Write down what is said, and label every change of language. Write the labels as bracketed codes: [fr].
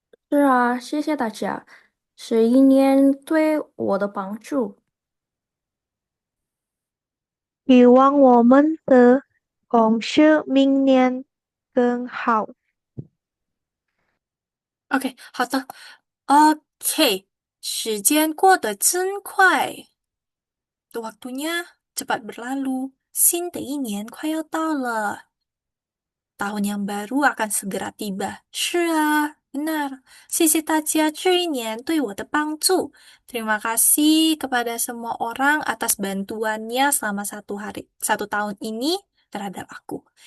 [zh] 是啊，谢谢大家，是一年对我的帮助。希望我们的公司明年更好。 OK，好的。 OK，时间过得真快， [id] waktunya cepat berlalu. [zh] 新的一年快要到了， [id] tahun yang baru akan segera tiba. [zh] 是啊, benar. 谢谢大家这一年对我的帮助. [id] Terima kasih kepada semua orang atas bantuannya selama 1 tahun ini terhadap aku.